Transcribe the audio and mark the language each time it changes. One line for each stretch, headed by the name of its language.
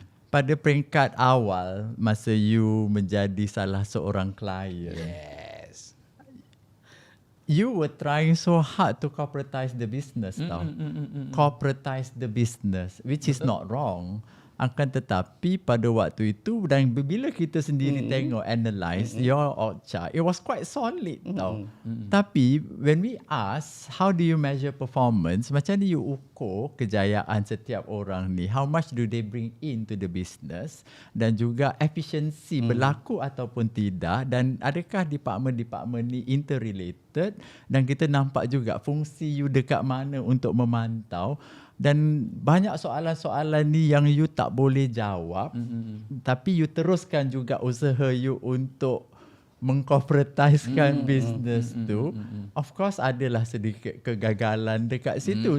Malay: Pada peringkat awal masa you menjadi salah seorang klien,
English: Yes. you were trying so hard to corporatize the business tau. Corporatize the business, which is not wrong. Akan tetapi pada waktu itu dan bila kita sendiri tengok, analyse your org chart, it was quite solid tau. Tapi when we ask, how do you measure performance?
Malay: Macam ni you ukur kejayaan setiap orang ni?
English: How much do they bring into the business?
Malay: Dan juga efisiensi berlaku ataupun tidak? Dan adakah department-department ni interrelated? Dan kita nampak juga fungsi you dekat mana untuk memantau. Dan banyak soalan-soalan ni yang you tak boleh jawab, tapi you teruskan juga usaha you untuk mengcorporatizekan business tu.
English: Of course
Malay: adalah sedikit kegagalan dekat situ.